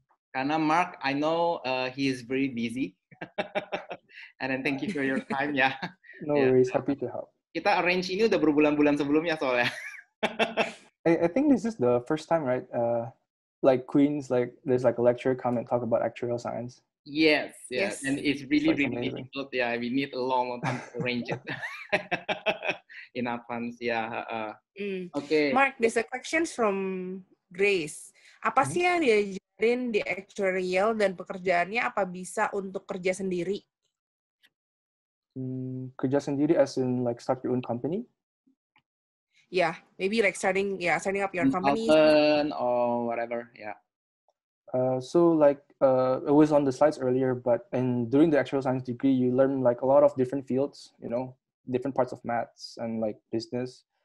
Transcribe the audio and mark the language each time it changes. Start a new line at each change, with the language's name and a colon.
Indonesian: Karena
English: Mark, I know he is very busy. And then thank you for your time ya. No worries, happy to help.
Indonesian: Kita arrange ini udah berbulan-bulan sebelumnya soalnya.
English: I think this is the first time, right? Like Queen's, like there's like a lecturer come and talk about actuarial science. Yes, and it's really, like really amazing. difficult. Yeah, we need a long time to arrange it in advance. Yeah. Okay. Mark, there's a question from Grace.
Indonesian: Apa sih yang diajarin di actuarial dan pekerjaannya apa bisa untuk kerja sendiri? Kerja sendiri
English: as in like start your own company? Yeah, maybe like starting up your company. Or whatever, yeah. So like it was on the slides earlier, but during the actuarial science degree, you learn like a lot of different fields, you know, different parts of maths and like business.